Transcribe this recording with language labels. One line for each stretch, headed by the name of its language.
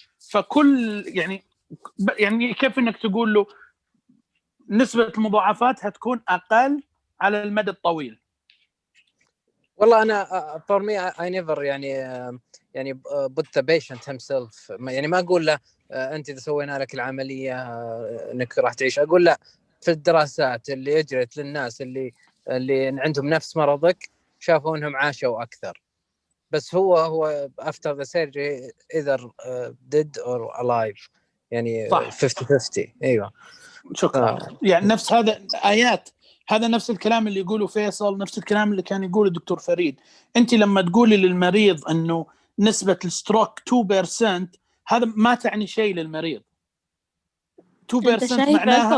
Arabic: فكل يعني كيف انك تقول له نسبة المضاعفات هتكون اقل على المدى الطويل. والله انا
English: for me I never يعني put the patient himself.
Arabic: يعني ما اقول له انت اذا سوينا لك العمليه انك راح تعيش. اقول لا، في الدراسات اللي اجرت للناس اللي عندهم نفس مرضك شافوا انهم عاشوا اكثر. بس هو
English: after the surgery either dead or alive، يعني 50-50.
Arabic: ايوه شكرا. يعني نفس هذا ايات، هذا نفس الكلام اللي يقوله فيصل، نفس الكلام اللي كان يقوله الدكتور فريد. انت لما تقولي للمريض انه نسبة الستروك 2%، هذا ما تعني شيء للمريض. 2% انت شايف معناها